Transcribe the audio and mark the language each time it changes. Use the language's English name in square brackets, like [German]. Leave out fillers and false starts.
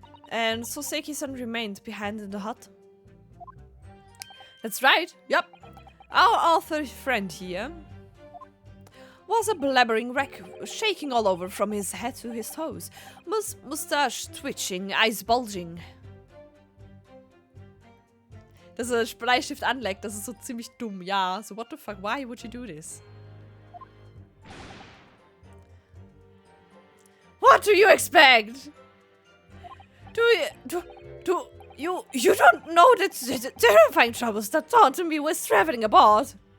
[English] And Soseki-san remained behind in the hut. That's right, yep. Our author friend here was a blabbering wreck, shaking all over from his head to his toes, mustache twitching, eyes bulging. [German] Dass er Bleistift anleckt, das ist so ziemlich dumm. [English] Ja, so what the fuck, why would you do this? What do you expect? You don't know the terrifying troubles that taunted me with traveling aboard.